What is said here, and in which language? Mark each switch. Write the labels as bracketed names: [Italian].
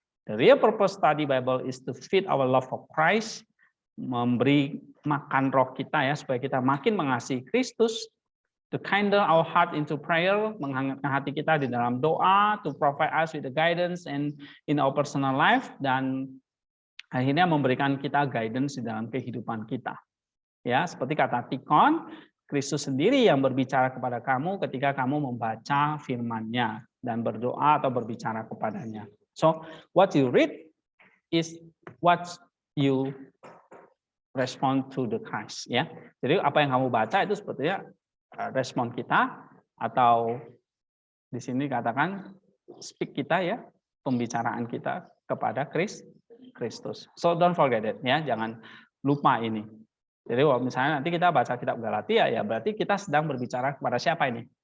[English] The real purpose study Bible is to feed our love for Christ, [Indonesian] memberi makan roh kita ya supaya kita makin mengasihi Kristus, [English] to kindle our heart into prayer, [Indonesian] menghangatkan hati kita di dalam doa, [English] to provide us with the guidance and in our personal life, [Indonesian] dan akhirnya memberikan kita guidance di dalam kehidupan kita. Ya, seperti kata Tikon, Kristus sendiri yang berbicara kepada kamu ketika kamu membaca firman-Nya dan berdoa atau berbicara kepadanya. [English] So, what you read is what you respond to the Christ. [Indonesian] Ya, jadi apa yang kamu baca itu sebetulnya respon kita atau di sini katakan speak kita ya, pembicaraan kita kepada Kristus. [English] So don't forget it [Indonesian] ya, jangan lupa ini. Jadi misalnya nanti kita baca kitab Galatia ya berarti kita sedang berbicara kepada siapa ini?